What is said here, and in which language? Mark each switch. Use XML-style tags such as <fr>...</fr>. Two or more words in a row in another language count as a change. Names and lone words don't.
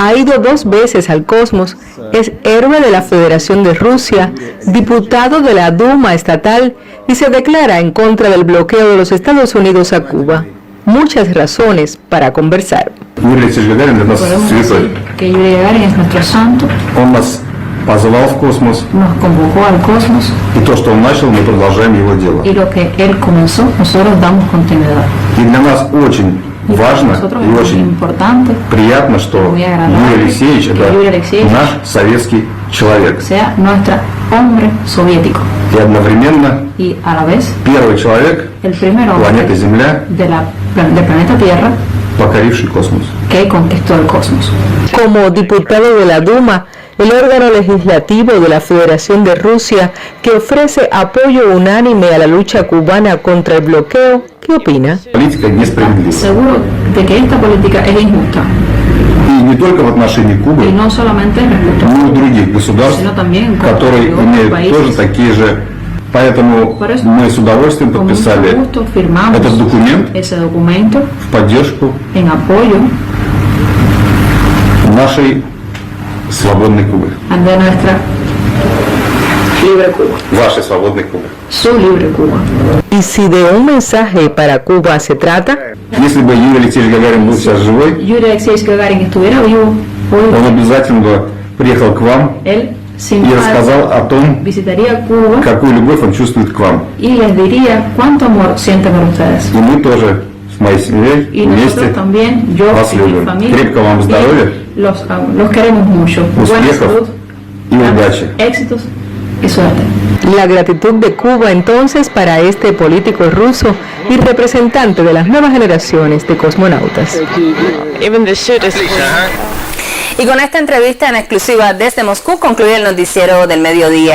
<es>ha ido 2 veces al Cosmos, es héroe de la Federación de Rusia, diputado de la Duma estatal y se declara en contra del bloqueo de los Estados Unidos a Cuba. Muchas razones para conversar. Podemos decir que Yuri Gagarin es nuestro santo. Nos convocó al Cosmos. Y lo que él comenzó, nosotros damos continuidad.</es> <ru>Важно и очень приятно, что Юрий Алексеевич – это наш советский человек. И одновременно первый человек планеты Земля, покоривший космос.</ru> <es>Como diputado de la Duma, el órgano legislativo de la Federación de Rusia, que ofrece apoyo unánime a la lucha cubana contra el bloqueo, ¿qué opina? Seguro de que esta política es injusta.</es> <ru>И не только в отношении Кубы,</ru> <es>no solamente respecto</es> <ru>но и других государств, которые имеют тоже такие же. Поэтому мы с удовольствием подписали этот документ в поддержку нашей свободной Кубы. Вашей свободной Кубы.</ru> <es>Y si de un mensaje para Cuba se trata,</es> <ru>если бы Юрий Алексеевич Гагарин был сейчас живой, он обязательно бы приехал к вам и рассказал о том, какую любовь он чувствует к вам. И мы тоже с моей семьей вместе вас любим. Крепкого вам здоровья, успехов и удачи.</ru> <es>La gratitud de Cuba entonces para este político ruso y representante de las nuevas generaciones de cosmonautas. Y con esta entrevista en exclusiva desde Moscú concluye el noticiero del mediodía.</es>